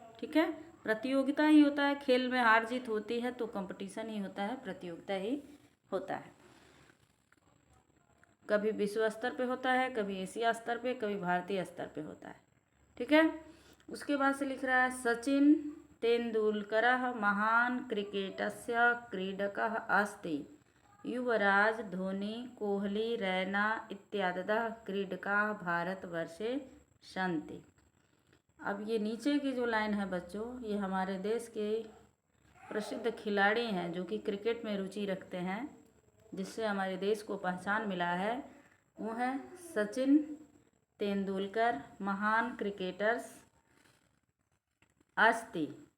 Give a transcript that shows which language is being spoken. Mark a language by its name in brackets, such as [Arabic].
[Hindi] ठीक है, प्रतियोगिता ही होता है। खेल में हार जीत होती है तो कंपटीशन ही होता है, प्रतियोगिता ही होता है। कभी विश्व स्तर पे होता है, कभी एशिया स्तर पे, कभी भारतीय स्तर पे होता है। ठीक है, उसके बाद से लिख रहा है [Sanskrit] सचिन तेंदुलकरः महान क्रिकेटस्य क्रीडकः अस्ति। युवराज धोनी, कोहली, रैना इत्यादयः क्रीडकाः भारतवर्षे सन्ति। [Hindi] अब ये नीचे की जो लाइन है बच्चों, ये हमारे देश के प्रसिद्ध खिलाड़ी हैं जो कि क्रिकेट में रुचि रखते हैं, जिससे हमारे देश को पहचान मिला है। वो है सचिन तेंदुलकर, महान क्रिकेटर्स अस्ति।